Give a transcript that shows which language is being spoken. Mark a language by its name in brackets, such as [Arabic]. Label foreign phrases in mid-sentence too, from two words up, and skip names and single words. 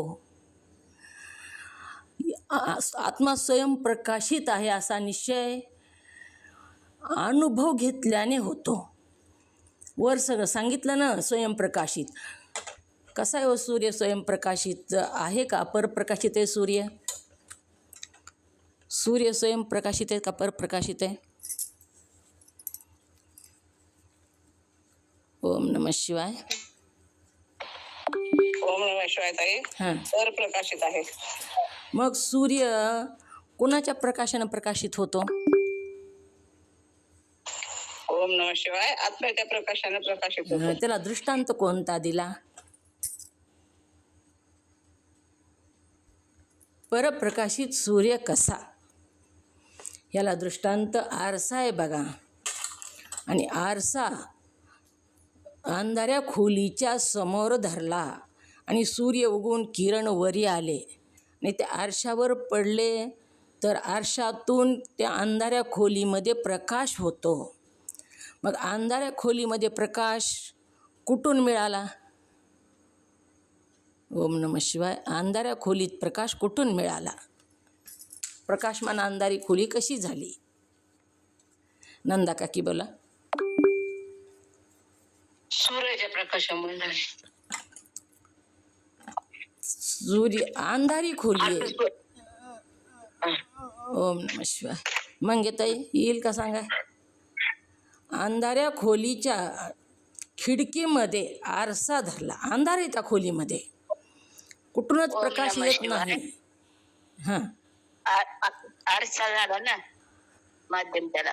[Marathi] आत्मा स्वयंप्रकाशित आहे असा निश्चय अनुभव घेतल्याने होतो. वर सगळं सांगितलं ना स्वयंप्रकाशित. कसा आहे हो सूर्य? स्वयंप्रकाशित आहे का परप्रकाशित आहे सूर्य? सूर्य स्वयंप्रकाशित आहे का परप्रकाशित आहे? [Sanskrit] ओम नमः शिवाय. ओम नमः शिवाय ताई. हां [Marathi] तर प्रकाशित आहे. मग सूर्य कोणाच्या प्रकाशानं प्रकाशित होतो? [Sanskrit] ओम नमः शिवाय [Marathi] आत्म्याच्या प्रकाशाने प्रकाशित होतो. त्याला दृष्टांत कोणता दिला? परप्रकाशित सूर्य कसा? याला दृष्टांत आरसा आहे बघा. आणि आरसा अंधाऱ्या खोलीच्या समोर धरला आणि सूर्य उगवून किरण वरी आले आणि ते आरशावर पडले तर आरशातून त्या अंधाऱ्या खोलीमध्ये प्रकाश होतो. मग अंधाऱ्या खोलीमध्ये प्रकाश कुठून मिळाला? [Sanskrit] ओम नमः शिवाय. [Marathi] अंधाऱ्या खोलीत प्रकाश कुठून मिळाला? प्रकाशमान अंधारी खोली कशी झाली? नंदा काकी बोला. सूर्याच्या प्रकाशामुळे झाले. सूर्य अंधारी खोली आहे. [Sanskrit] ओम नमः शिवाय. [Marathi] मंगेताई येईल का सांगा? अंधाऱ्या खोलीच्या खिडकीमध्ये आरसा धरला. अंधार आहे त्या खोलीमध्ये, कुठूनच प्रकाश येत नाही. हां आरसा झाला ना माध्यम त्याला.